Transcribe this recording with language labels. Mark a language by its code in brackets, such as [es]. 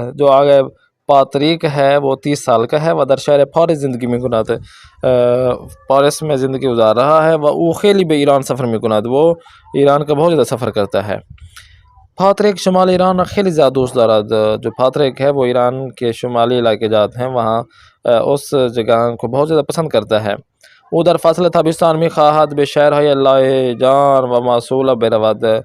[ur] جو آقای پاتریک ہے وہ 30 سال کا ہے [fa] و در شهر پاریس زندگی میکند. [ur] پاریس میں زندگی گزار رہا ہے. [fa] و او خیلی به ایران سفر میکند. [ur] وہ ایران کا بہت زیادہ سفر کرتا ہے. [fa] پاتریک شمال ایران خیلی زیادہ دوست دارد. [ur] جو پاتریک ہے وہ ایران کے شمالی علاقے جاتے ہیں وہاں اس جگہ کو بہت زیادہ پسند کرتا ہے. [fa] او در فصل تابستان میخواهد به شهرهای لاهیجان و موصول برود.